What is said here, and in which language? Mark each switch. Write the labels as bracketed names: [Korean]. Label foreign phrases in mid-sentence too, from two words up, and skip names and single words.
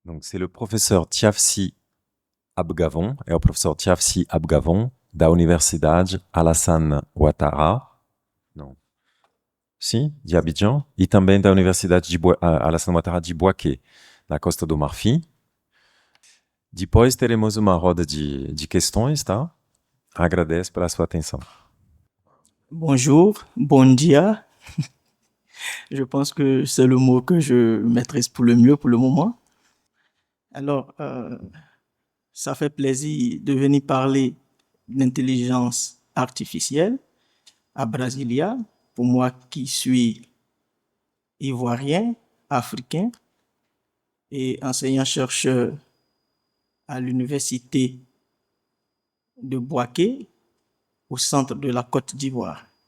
[French] c'est le [Portuguese] professor Tiafsi Abgavon, é o professor Tiafsi Abgavon da Universidade Alassane Ouattara, não, sim, de Abidjan, e também da Universidade de Alassane Ouattara de Bouaké, na Costa do Marfim. Depois teremos uma roda de questões, tá? Agradeço pela sua atenção. [French] Bonjour, [Portuguese] bon dia. [French] Je pense que c'est le mot que je maîtrise pour le mieux pour le moment. Alors, ça fait plaisir de venir parler d'intelligence artificielle à Brasilia, pour moi qui suis ivoirien, africain et enseignant-chercheur à l'université de Bouaké, au centre de la Côte d'Ivoire.